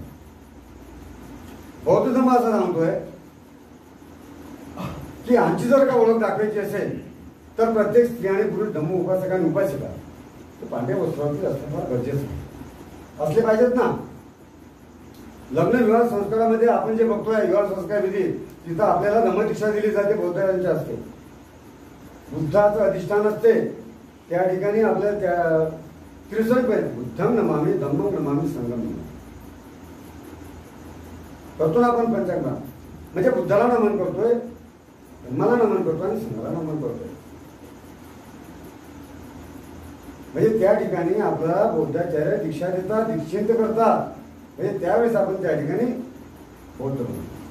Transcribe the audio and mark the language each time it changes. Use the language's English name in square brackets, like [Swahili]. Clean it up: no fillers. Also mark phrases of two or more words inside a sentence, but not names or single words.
[Marathi] बौद्ध धर्म असं सांगतोय की आमची जर का ओळख दाखवायची असेल तर प्रत्येक स्त्री आणि पुरुष धम्म उपासक आणि उपासिका तर पांढऱ्या वस्त्रावरती असणं फार गरजेचं आहे. असले पाहिजेत ना. लग्न विवाह संस्कारामध्ये आपण जे बघतोय विवाह संस्कार विधी, तिथं आपल्याला धम्मदीक्षा दिली जाते बौद्धांच्या असते, बुद्धाचं अधिष्ठान असते. त्या ठिकाणी आपल्याला त्या त्रिसर्ग [Pali] बुद्धम नमामि धम्मं नमामि संघम नमामि [Marathi] करतो ना आपण पंचांगा. म्हणजे बुद्धाला नमन करतोय, धम्माला नमन करतोय आणि संघाला नमन करतोय. म्हणजे त्या ठिकाणी आपल्याला बौद्धाचार्य दीक्षा देतात, दीक्षित करतात. म्हणजे त्यावेळेस आपण त्या ठिकाणी बौद्ध बनतो.